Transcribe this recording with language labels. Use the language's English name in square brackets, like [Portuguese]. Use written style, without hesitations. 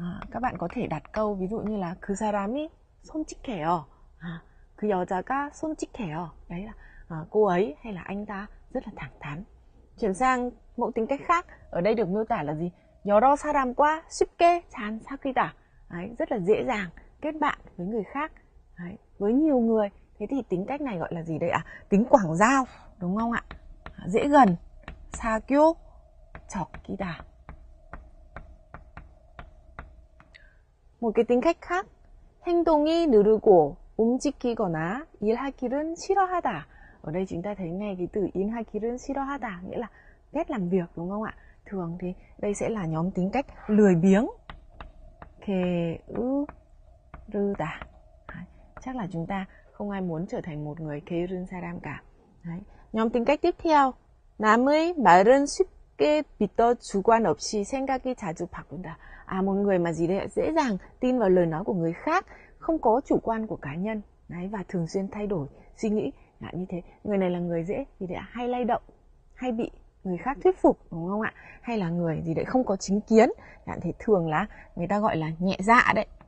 [Vietnamese] Các bạn có thể đặt câu ví dụ như là [Korean] 그 사람이 솔직해요. 그 여자가 솔직해요. [Vietnamese] Đấy là cô ấy hay là anh ta rất là thẳng thắn. Chuyển sang mẫu tính cách khác, ở đây được miêu tả là gì? [Korean] 여러 사람과 쉽게 잘 사귀다. [Vietnamese] Đấy, rất là dễ dàng kết bạn với người khác. Đấy, với nhiều người. Thế thì tính cách này gọi là gì đây ạ? Tính quảng giao, đúng không ạ? Dễ gần. [Korean] 사교 적기다. [Vietnamese] Một cái tính cách khác, [Korean] 행동이 느리고 움직이거나 일하기는 싫어하다. [Vietnamese] Ở đây chúng ta thấy ngay cái từ [Korean] 일하기는 싫어하다, [Vietnamese] nghĩa là ghét làm việc, đúng không ạ? Thường thì đây sẽ là nhóm tính cách lười biếng. [Korean] 게으르다. [Vietnamese] Chắc là chúng ta không ai muốn trở thành một người [Korean] 게으른 사람 [Vietnamese] cả. Đấy. Nhóm tính cách tiếp theo, [Korean] 남의 말은 쉽게 믿어 주관 없이 생각이 자주 바꾼다. [Vietnamese] Một người mà gì đấy dễ dàng tin vào lời nói của người khác, không có chủ quan của cá nhân. Đấy, và thường xuyên thay đổi suy nghĩ như thế. Người này là người dễ gì đấy hay lay động, hay bị người khác thuyết phục, đúng không ạ? Hay là người gì đấy không có chính kiến. Thế thường là người ta gọi là nhẹ dạ đấy.